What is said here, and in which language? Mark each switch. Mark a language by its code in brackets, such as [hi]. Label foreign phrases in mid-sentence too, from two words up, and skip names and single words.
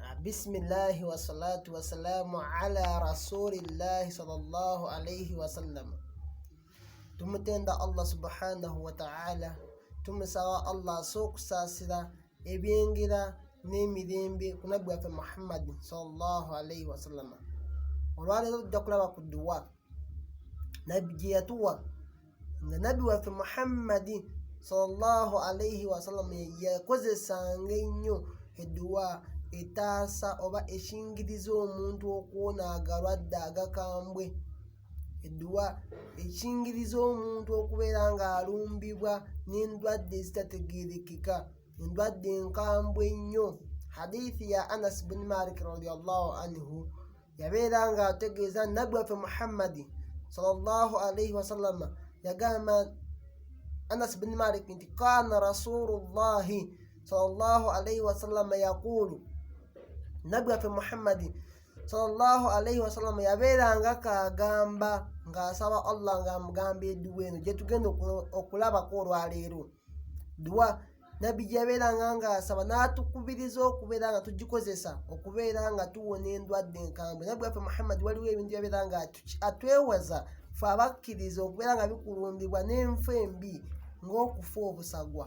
[ar] بسم الله والصلاة والسلام على رسول الله صلى الله عليه وسلم. [lg] Tumutenda [ar] الله سبحانه وتعالى, [lg] tumusawa Allah sokusasira ebyengira n'emirembe ku nabbi waffe Muhammad [ar] صلى الله عليه وسلم. [lg] Olwaleero tujja kulaba ku dduwa nabbi gye yatuwa nga nabbi waffe Muhammad [ar] صلى الله عليه وسلم [lg] yakozesanga ennyo edduwa etaasa oba ekingiriza omuntu okuwona agalwadde agakambwe. Edduwa ekingiriza omuntu okubeera nga alumbibwa n'endwadde ezitategeerekeka, endwadde enkambwe ennyo. Hadithi ya Anas bin Malik [ar] رضي الله عنه [lg] yabeera nga ategeeza nabbi waffe Muhammad [ar] صلى الله عليه وسلم [lg] yagamba Anas bin Malik nti [ar] كان رسول الله صلى الله عليه وسلم يقول, [lg] nabbi waffe Muhammad [ar] صلى الله عليه وسلم [lg] yabeeranga kagamba ng'asaba Allah ng'amugamba edduwa eno gye tugenda okulabako olwaleero. Dduwa nabbi gye yabeeranga ng'asaba n'atukubiriza okubeera nga tugikozesa okubeera nga tuwona endwadde enkambwe. Nabbi waffe Muhammad waliwo ebintu yabeera nga atwewaza ffe abakkiriza okubeera nga bikulumbibwa n'enfa embi ng'okufa obusagwa.